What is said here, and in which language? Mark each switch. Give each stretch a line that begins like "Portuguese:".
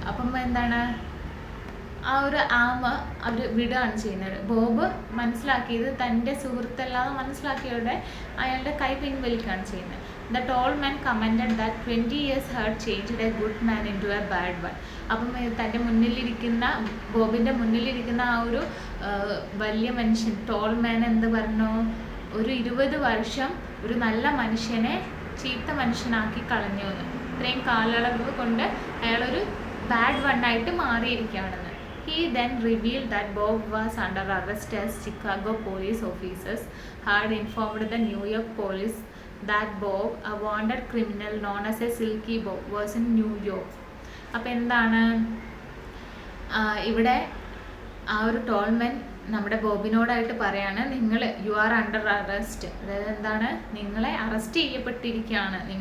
Malayalam: അപ്പം എന്താണ്, ആ ഒരു ആമ അവർ വിടുകയാണ് ചെയ്യുന്നത്. ബോബ് മനസ്സിലാക്കിയത് തൻ്റെ സുഹൃത്തല്ലാതെ മനസ്സിലാക്കിയവരുടെ അയാളുടെ കൈ പിൻവലിക്കുകയാണ് ചെയ്യുന്നത്.
English: The tall man commented that 20 years had changed a good man into a bad one.
Malayalam: അപ്പം തൻ്റെ മുന്നിലിരിക്കുന്ന ബോബിൻ്റെ മുന്നിലിരിക്കുന്ന ആ ഒരു വലിയ മനുഷ്യൻ ടോൾ മാൻ എന്ത് പറഞ്ഞു, ഒരു 20 വർഷം ഒരു നല്ല മനുഷ്യനെ ചീത്ത മനുഷ്യനാക്കി കളഞ്ഞു എന്ന്. ഇത്രയും കാലയളവ് കൊണ്ട് അയാളൊരു bad വണ്ണായിട്ട് മാറിയിരിക്കുകയാണെന്ന്.
English: He then revealed that Bob was under arrest as Chicago police officers had informed the New York police that Bob, a wanted criminal known as a Silky Bob, was in New York.
Malayalam: അപ്പോൾ എന്താണ്, ഇവിടെ ആ ഒരു Tolman നമ്മുടെ ബോബിനോടായിട്ട് പറയാണ്,
English: You are under arrest.
Malayalam: അതായത് എന്താണ്, നിങ്ങളെ അറസ്റ്റ് ചെയ്യപ്പെട്ടിരിക്കുകയാണ്.